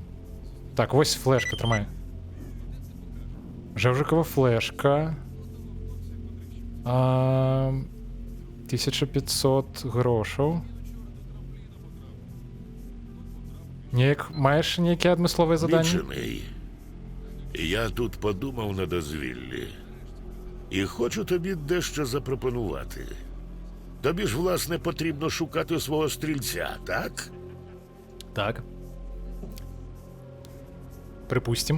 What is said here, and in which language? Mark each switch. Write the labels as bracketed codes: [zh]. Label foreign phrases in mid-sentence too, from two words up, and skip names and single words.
[be] Так, вось флешка, трымай. Жэўжыкава флешка. 1500 грошаў. Маєш нейкі адмысловыя заданні? [uk] Мічений, я тут подумав на дозвіллі. І хочу тобі дещо запропонувати. Тобі ж, власне, потрібно шукати свого стрільця, так? Так. Припустим.